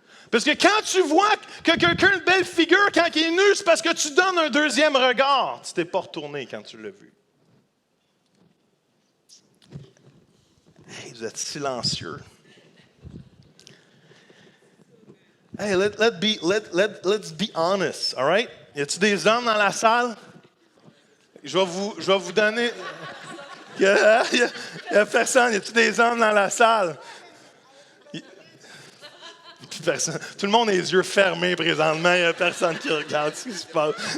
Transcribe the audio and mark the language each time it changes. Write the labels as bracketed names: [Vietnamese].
[French] Parce que quand tu vois que quelqu'un a une belle figure quand il est nu, c'est parce que tu donnes un deuxième regard. Tu t'es pas retourné quand tu l'as vu. Hey, vous êtes silencieux. [English] Hey, let's be honest, all right? [French] Y a-t-il des hommes dans la salle? Je vais vous donner... Il y a personne. Y a-t-il des hommes dans la salle? Personne. Tout le monde a les yeux fermés présentement. Il n'y a personne qui regarde ce qui se passe.